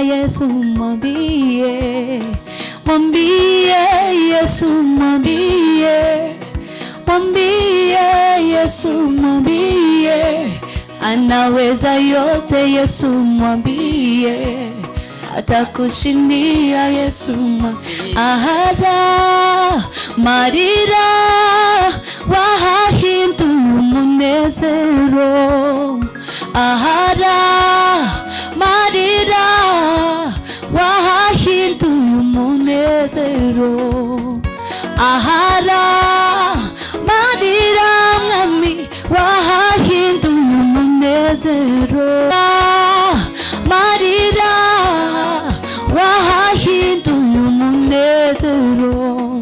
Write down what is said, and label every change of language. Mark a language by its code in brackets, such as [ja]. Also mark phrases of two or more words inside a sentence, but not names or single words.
[sw] Yesu mwambie, mwambie Yesu, mwambie Yesu, mwambie anaweza yote. Yesu mwambie atakushindia. [rw] Yesu ahara marira wahahinduye umunezero, ahara marira wahahinduye umunezero, ahara marira mwami wahahinduye umunezero, marira wahahinduye umunezero.